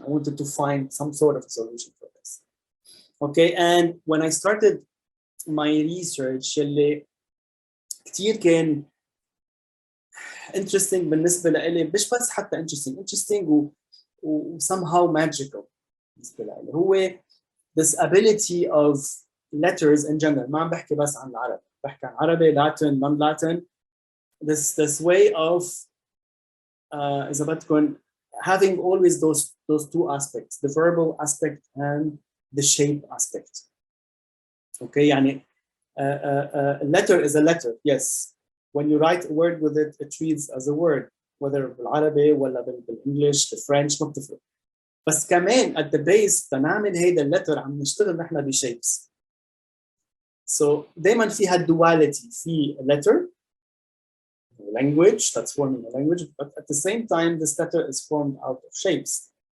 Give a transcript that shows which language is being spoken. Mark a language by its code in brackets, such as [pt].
[en] I wanted to find some sort of solution for this. Okay, and when I started my research [ar] اللي كتير كان [en] interesting [ar] بالنسبة لي, مش بس حتى [en] interesting و somehow magical [ar] بالنسبة لي, هو [en] this ability of letters in general. [ar] ما عم بحكي بس عن العربي, بحكي عن عربي, Latin, non-Latin. [en] This way of [ar] إذا بدكم [en] having always those two aspects, the verbal aspect and the shape aspect. Okay, يعني a letter is a letter, yes. When you write a word with it, it reads as a word, whether [ar] بالعربي ولا بالإنجليش, [en] the French, [ar] ما بتفرق. بس كمان [en] at the base [ar] تنعمل هيدا اللتر عم نشتغل نحن بشيبس. [en] So [ar] دايما فيها [en] duality في letter, language that's forming a language, but at the same time this letter is formed out of shapes.